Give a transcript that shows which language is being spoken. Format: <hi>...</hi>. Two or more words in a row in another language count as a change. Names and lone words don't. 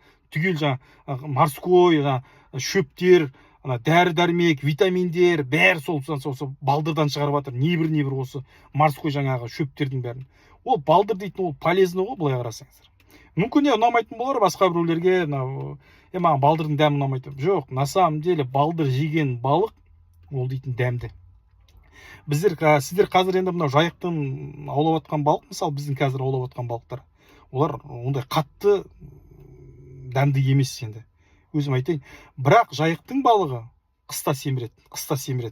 <kk>Түгел жаңа морской, шөптер, дәрі-дәрмек, витаминдер, бәрі сол балдырдан шығарып жатыр. Небір осы морской жаңағы шөптердің бәрін. Ол балдыр дейтін, ол полезно ғой, былай қарасаңыздар. Мүмкін ұнамайтын болар басқа біреулерге, маған балдырдың дәмі ұнамайды. Жоқ,</kk> <ru>на самом деле</ru> <kk>балдыр жеген балық ол дейтін дәмді. Сіздер қазір енді мынау жайықтан аулап жатқан балық, мысалы біздің қазір аулап жатқан балықтар, олар ондай қатты дәмді емес енді. Өзім айтайын. Бірақ жайықтың балығы қыста семіреді.</kk>